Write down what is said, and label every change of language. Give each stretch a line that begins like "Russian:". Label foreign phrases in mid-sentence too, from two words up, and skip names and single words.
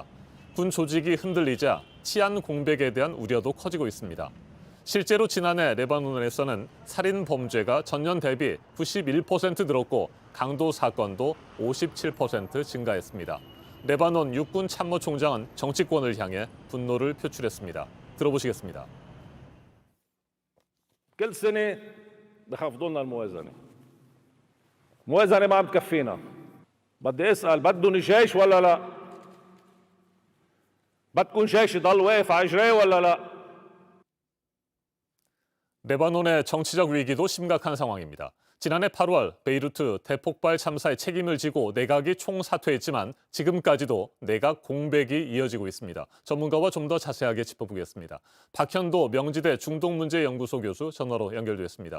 Korean: 군 조직이 흔들리자 치안 공백에 대한 우려도 커지고 있습니다. 실제로 지난해 레바논에서는 살인 범죄가 전년 대비 91% 늘었고 강도 사건도 57% 증가했습니다. 레바논 육군 참모총장은 정치권을 향해 분노를 표출했습니다. 들어보시겠습니다.
Arabic: كل سنة بخفضوا لنا الموازنة. الموازنة ما عم تكفينا. بدي اسأل بدهم جيش ولا لا؟ بدكم جيش يضل واقف على رجليه ولا لا؟
Korean: 레바논의 정치적 위기도 심각한 상황입니다. 지난해 8월 베이루트 대폭발 참사의 책임을 지고 내각이 총사퇴했지만 지금까지도 내각 공백이 이어지고 있습니다. 전문가와 좀 더 자세하게 짚어보겠습니다. 박현도 명지대 중동문제연구소 교수 전화로 연결됐습니다.